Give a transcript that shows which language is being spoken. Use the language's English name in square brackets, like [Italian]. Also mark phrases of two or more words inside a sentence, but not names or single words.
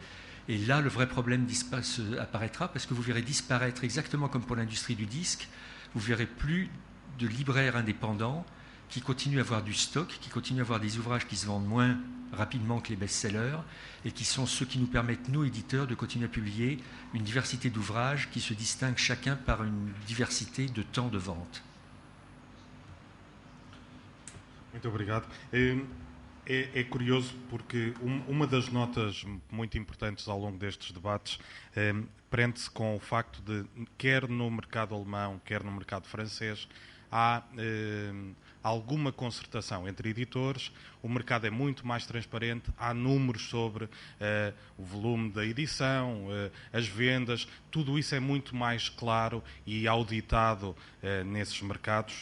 [French] Et là, le vrai problème apparaîtra parce que vous verrez disparaître, exactement comme pour l'industrie du disque, vous verrez plus de libraires indépendants qui continuent à avoir du stock, qui continuent à avoir des ouvrages qui se vendent moins rapidement que les best-sellers et qui sont ceux qui nous permettent, nous, éditeurs, de continuer à publier une diversité d'ouvrages qui se distinguent chacun par une diversité de temps de vente. [Portuguese] Muito obrigado. É curioso porque uma das notas muito importantes ao longo destes debates prende-se com o facto de, quer no mercado alemão, quer no mercado francês, há alguma concertação entre editores, o mercado é muito mais transparente, há números sobre o volume da edição, as vendas, tudo isso é muito mais claro e auditado nesses mercados.